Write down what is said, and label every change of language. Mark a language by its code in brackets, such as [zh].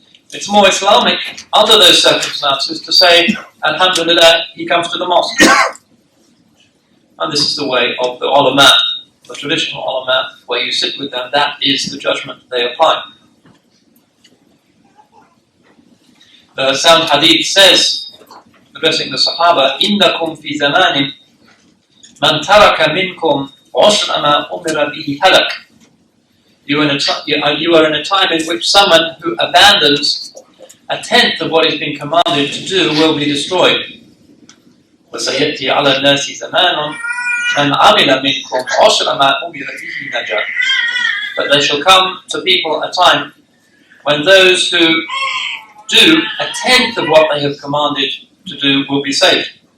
[en] It's more Islamic under those circumstances to say, alhamdulillah, he comes to the mosque. And this is the way of the ulama, the traditional ulama, where you sit with them, that is the judgment they apply. The sound hadith says, addressing the Sahaba, [ar] إِنَّكُمْ فِي زَمَانٍ مَنْ تَرَكَ مِنْكُمْ عُشْرَ مَا أُمِرَ بِهِ هَلَكَ. [en] You are in a time in which someone who abandons a tenth of what is being commanded to do will be destroyed. [ar] وَسَيَأْتِي عَلَى النَّاسِ زَمَانٌ مَنْ عَمِلَ مِنْكُمْ عُشْرَ مَا أُمِرَ بِهِ نَجَا. [en] But there shall come to people a time when those who do a tenth of what they have commanded to do will be saved.